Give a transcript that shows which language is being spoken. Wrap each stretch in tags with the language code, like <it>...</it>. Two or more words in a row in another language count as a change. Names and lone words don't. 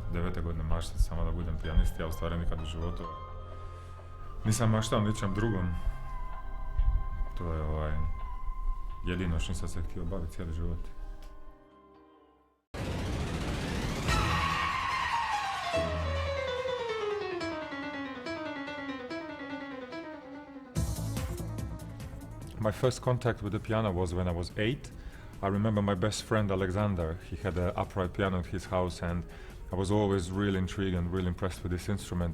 <hr>2009. godine maštao samo da budem pijanist, ja u stvari nikad u životu nisam maštao ničem drugom. To je jedino što sam se htio baviti cijeli život.</hr> <en>My first contact with the piano was when I was 8. I remember my best friend Alexander, he had an upright piano at his house, and I was always really intrigued and really impressed with this instrument.</en>